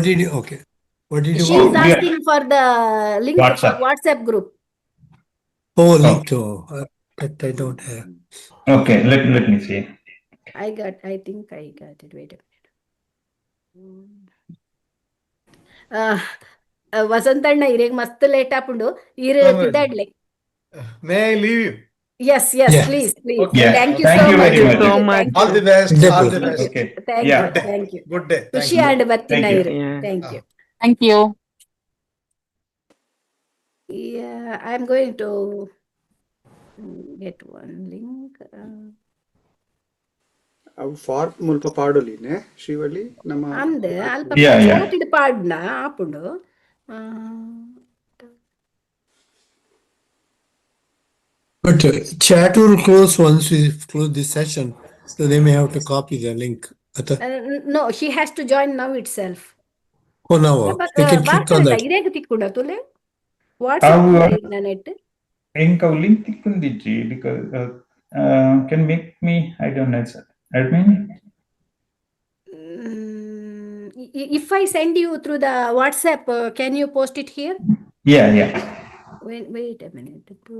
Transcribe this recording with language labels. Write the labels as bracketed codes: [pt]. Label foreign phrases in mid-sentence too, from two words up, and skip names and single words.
[en] What did you? Okay. What did you She is want? asking for the link for WhatsApp. WhatsApp group. Oh, link to that I don't have. Okay, let me see. I think I got it. Wait a minute. [tcy] ವಸಂತಣ್ಣ ಇರೇಗ ಮಸ್ತ್ ಲೇಟ್ ಆಪುಂಡು ಇರು ತಿದ್ದಾಡ್ಲೆ. [en] May I leave you? Yes, Yeah. please. Yeah, Thank you thank so you much. very much. So Thank much. you. All the best. All the best. Okay. Thank Yeah. you. Thank you. Good day. Thank [tcy] ಖುಷಿ [en] you. [tcy] ಆಂಡ್ ಬತ್ತಿನ [en] Thank you. [tcy] ಇರು. [en] Yeah. Thank you. Thank you. Yeah, I'm going to get one link. [tcy] ಅವು ಫಾರ್ಮ್ ಮುಲ್ಪ ಪಾಡೋಲಿನೆ ಶ್ರೀವಳ್ಳಿ ನಮ್ಮ ಅಂದೆ ಅಲ್ಪ [en] Yeah, yeah. [tcy] started ಪಾಡ್ನ ಆಪುಂಡು. [en] But chat will close once we close this session, so they may have to copy the link. No, she has to join now itself. Oh, now they can click on that. [tcy] ಇರೇಗ ತಿಕ್ಕುಂಡ ತುಲೆ ವಾಟ್ಸ್ಆಪ್ ನೆಟ್ Enka link tikundiji [en] because can make me, I don't know, admin. If I send you through the WhatsApp, can you post it here? Yeah. Wait a minute.